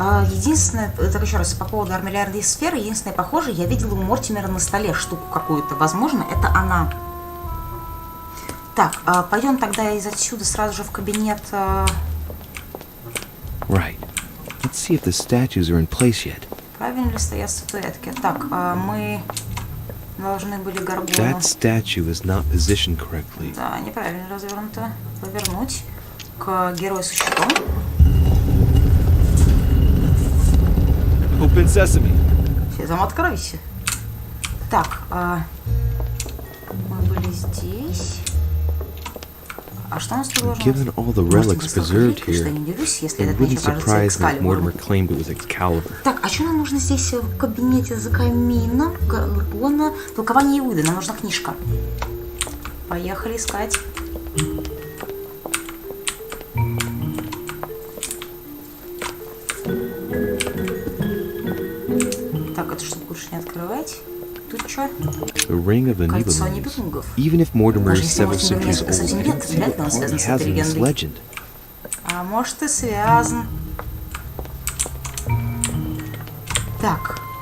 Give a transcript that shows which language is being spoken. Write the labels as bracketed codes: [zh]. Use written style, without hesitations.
[ru] Единственное, так еще раз, по поводу армиллярной сферы, единственное, похоже, я видела у Мортимера на столе штуку какую-то. Возможно, это она. Так, пойдем тогда из отсюда сразу же в кабинет. [en] Right. Let's see if the statues are in place yet. [ru] Правильно ли стоят статуэтки? Так, мы должны были горгону. [en] That statue is not positioned correctly. [ru] Да, неправильно развернуто. Повернуть к герою со щитом. [en] Open sesame. [ru] Сезам, откройся. Так, мы были здесь. А что у нас тут должно [en] Given all the relics preserved here, it wouldn't surprise me if Mortimer claimed it was Excalibur. [ru] Так, а что нам нужно здесь в кабинете за камином? Гаргона. Толкование Иуды. Нам нужна книжка. Поехали искать. Так, это чтобы лучше не открывать. Тут что? [en] The ring of the Nibelungs. Even if Mortimer is several centuries old, he has in this legend. [ru] А может и связан. Так.